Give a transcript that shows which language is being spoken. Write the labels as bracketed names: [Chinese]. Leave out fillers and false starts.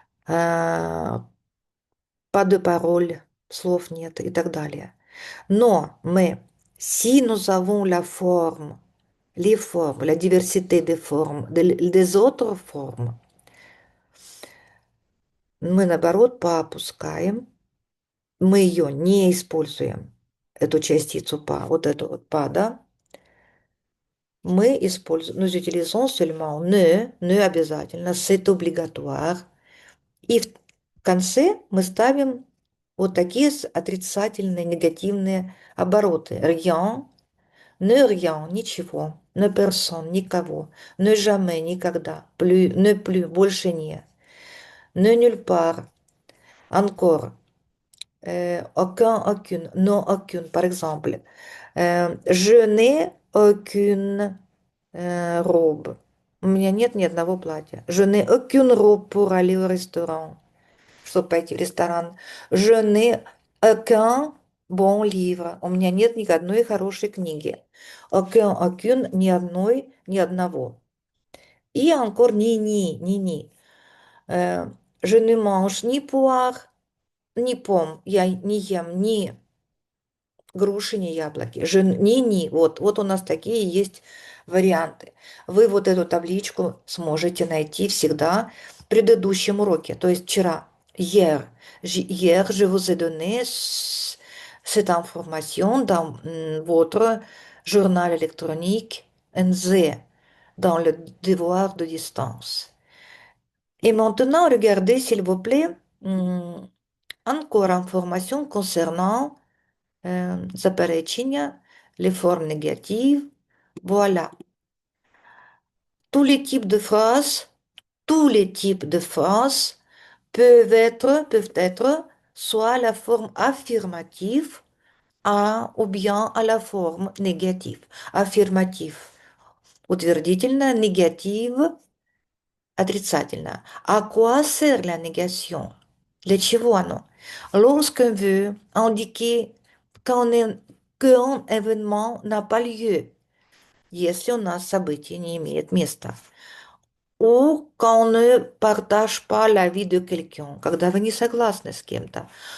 [Russian] Euh, [French] pas de parole, [Russian] слов нет и так далее. [French] Mais si nous avons la forme, les formes, la diversité des formes, des autres formes, [Russian] мы наоборот поопускаем, мы ее не используем, эту частицу па, вот эту вот па, да? [French] Nous utilisons seulement ne обязательно, c'est obligatoire. [Russian] И в конце мы ставим вот такие отрицательные, негативные обороты. [French] Rien, ne rien, ничего, ne personne, никого, ne jamais, никогда, plus, больше не, ne nulle part, encore. aucun, aucune, non, aucune, par exemple. Je n'ai aucune robe. [Russian] У меня нет ни одного платья. [French] Je n'ai aucune robe pour aller au restaurant. [Russian] Чтобы пойти в ресторан. [French] Je n'ai aucun bon livre. [Russian] У меня нет ни одной хорошей книги. [French] Aucun, aucune, [Russian] ни одной, ни одного. И encore ни. [French] Э, Je ne mange ni poire, ни пом. [Russian] Я не ем ни груши, не яблоки. Ни. Вот у нас такие есть варианты. Вы вот эту табличку сможете найти всегда в предыдущем уроке, то есть вчера. [French] Hier, hier, je vous ai donné cette information dans votre journal électronique NZ, dans le devoir de distance. Et maintenant, regardez, s'il vous plaît, encore information concernant заперечення, les formes négatives. Voilà. Tous les types de phrases, tous les types de phrases peuvent être soit la forme affirmative ou bien à la forme négative. Affirmative. [Russian] Утвердительное, négative, отрицательное. [French] À quoi sert la négation? [Russian] Для чего оно? [French] Lorsqu'on veut indiquer qu'un événement n'a pas lieu, [Russian] если у нас событие не имеет места. [French] Ou qu'on ne partage pas l'avis de quelqu'un, [Russian] когда вы не согласны с кем-то.